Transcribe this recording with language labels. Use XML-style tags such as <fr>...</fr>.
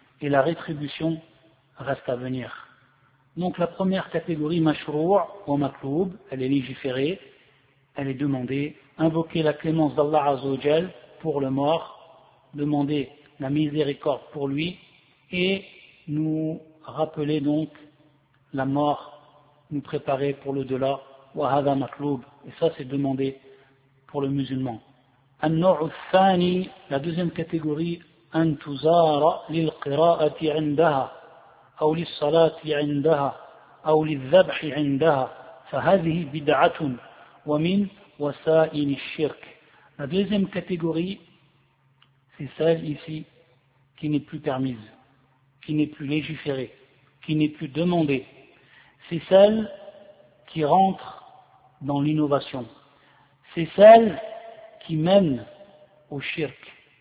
<fr>Et la rétribution reste à venir. Donc la première catégorie,</fr> <ar>mashrou' wa maqloub,</ar> <fr>elle est légiférée, elle est demandée, invoquer la clémence d'Allah Azzawajal pour le mort, demander la miséricorde pour lui, et nous rappeler donc la mort, nous préparer pour l'au-delà,</fr> <ar>wa hadha maqloub,</ar> <fr>et ça c'est demandé pour le musulman.</fr> <ar>An-nou'u thani,</ar> <fr>la deuxième catégorie,</fr> <ar>أن تزار للقراءة عندها أو للصلاة عندها أو للذبح عندها فهذه بدعة ومن وسائل الشرك.</ar> <fr>La deuxième catégorie, c'est celle ici qui n'est plus permise, qui n'est plus légiférée, qui n'est plus demandée. C'est celle qui rentre dans l'innovation. C'est celle qui mène au shirk.</fr>